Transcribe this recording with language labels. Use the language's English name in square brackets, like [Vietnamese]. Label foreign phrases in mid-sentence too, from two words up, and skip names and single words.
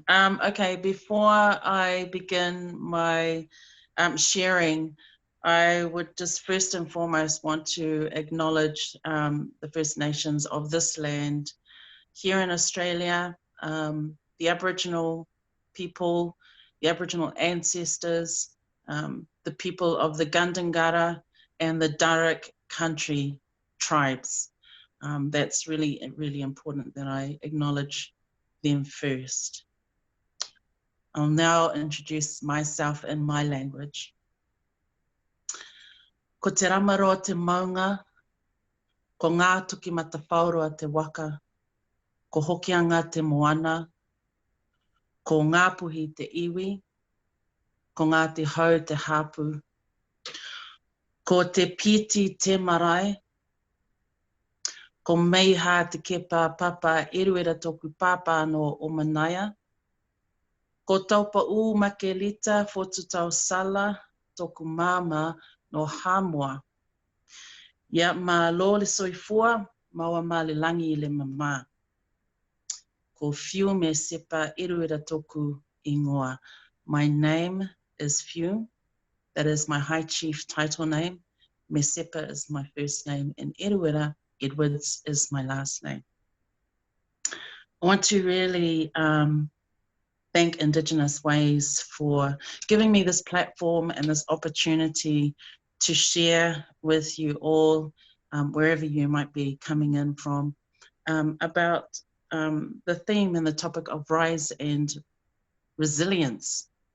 [English] Okay, before I begin my sharing, I would just first and foremost want to acknowledge the First Nations of this land here in Australia, the Aboriginal people, the Aboriginal ancestors, the people of the Gundungurra and the Darug country tribes. That's really important that I acknowledge them first. I'll now introduce myself in my language. [Māori] Ko te ramaroa te maunga, ko ngā tuki matawhaurua te waka, ko hokianga te moana, ko ngā puhi te iwi, ko ngā te hau te hapu, ko te piti te marae, ko meiha te kepa papa eruera toku papa no o manaia, ko taupa u makelita fotutau sala toku mama no Hamua. [Samoan] Ia ma lo le soifua, maua ma le langi le mama. [Māori] Ko Fiu Mesepa Edwards toku ingoa. [English] My name is Fiu. That is my High Chief title name. Mesepa is my first name, and Edwards is my last name. I want to really thank Indigenous Ways for giving me this platform and this opportunity to share with you all, wherever you might be coming in from, about the theme and the topic of rise and resilience.